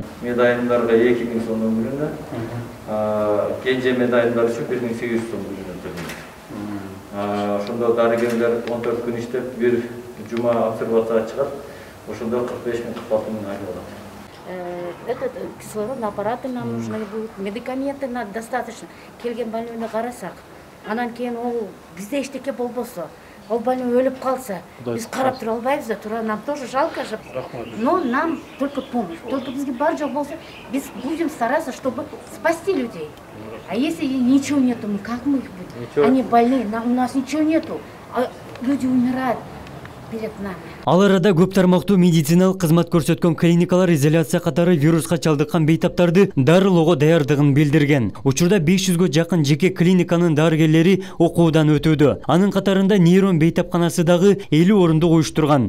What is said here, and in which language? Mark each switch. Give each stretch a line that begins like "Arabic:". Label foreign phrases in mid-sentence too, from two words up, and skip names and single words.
Kyrgyz: Медайымдарга 2000 сом бөлүнөт. Кенже медайымдар үчүн 1800 сом бөлүнөт. Ошондо дарыгерлер 14 күн иштеп, бир жума обсервация чыгат. Ошондо 45 миң 46 миң айлык алат.
Russian: Этот кислородный аппараты нам нужны будут, медикаменты достаточно.
Kyrgyz: Келген больныйны карасак, анан кийин ол бизде эчтеке болбосо, ол больной өлүп калса, биз карап тура албайбыз да, тура
Russian: нам тоже жалко
Kyrgyz: же.
Russian: Но нам только помощь. Только
Kyrgyz: бизге бар жок болсо, биз
Russian: будем стараться, чтобы спасти людей. А если ничего нету, как мы их будем? Они больные, у нас ничего нету, а люди умирают перед нами.
Kyrgyz: Ал арада көп тармактуу медициналык кызмат көрсөткөн клиникалар изоляция катары вируска чалдыккан бейтаптарды дарылоого даярдыгын билдирген. Учурда 500гө жакын жеке клиниканын дарыгерлери окуудан өтүүдө. Анын катарында нейрон бейтапканасы дагы 50 орундук уюштурган.